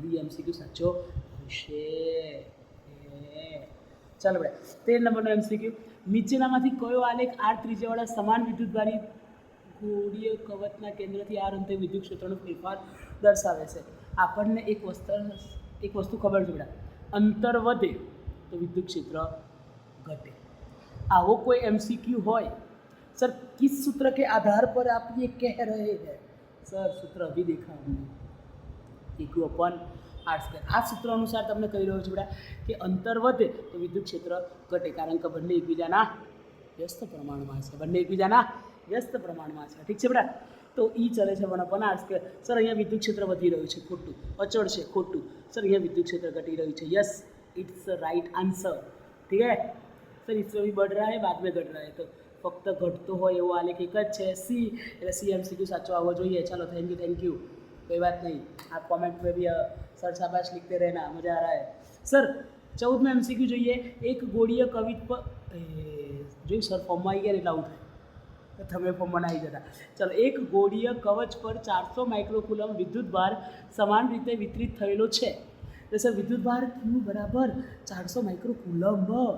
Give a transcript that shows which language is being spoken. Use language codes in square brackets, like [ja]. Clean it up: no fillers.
[gu] બી MCQ સાચો આવશે. ચાલો બેટા, 13 નંબરનો એમસીક્યુ, નીચેનામાંથી કયો આલેખ આર ત્રિજ્યાવાળા સમાન વિદ્યુતભારી ગોળીય કવચના કેન્દ્રથી આર અંતે વિદ્યુત ક્ષેત્રનો ફેરફાર દર્શાવે છે? આપણને એક વસ્તુ ખબર છે બેટા, અંતર વધે તો વિદ્યુત ક્ષેત્ર ઘટે. આવો કોઈ એમસીક્યુ હોય [hi] सर, किस सूत्र के आधार पर आप ये कह रहे हैं? सर सूत्र अभी देखा हमने, EQ अपन R². [gu] આ સૂત્ર અનુસાર તમને કહી રહ્યો છું બેટા કે અંતર વધે તો વિદ્યુત ક્ષેત્ર ઘટે, કારણ કે બંને એકબીજાના વ્યસ્ત પ્રમાણમાં છે. ઠીક છે બેટા? તો ઈ ચલે છે 1/R². સર અહીંયા વિદ્યુત ક્ષેત્ર વધી રહ્યું છે, ખોટું. અચળ છે, ખોટું. સર અહીંયા વિદ્યુત ક્ષેત્ર ઘટી રહ્યું છે. [hi] Yes, it's right answer. ठीक है सर, इसमें भी बढ़ रहा है, बाद में घट रहा है. तो [gu] ફક્ત ઘટતો હોય એવો આલેખ એક જ છે, સી. એટલે સી એમસીક્યુ સાચો આવવો જોઈએ. ચાલો, થેન્ક यू. [hi] कोई बात नहीं, आप कमेंट में भी सर शाबाश लिखते रहना, मज़ा आ रहा है. सर 14 में एमसीक्यू [gu] જોઈએ, એક ગોળીય કવિત પર જોયું સર ફોર્મમાં આવી ગયા એટલે આવું થાય, તમે ફોર્મમાં આવી જતા. ચાલો, એક ગોળીય કવચ પર 400 માઇક્રોકુલમ વિદ્યુતભાર સમાન રીતે વિતરિત થયેલો છે. તો સર વિદ્યુતભાર ક્યુ બરાબર 400 માઇક્રોકુલમ.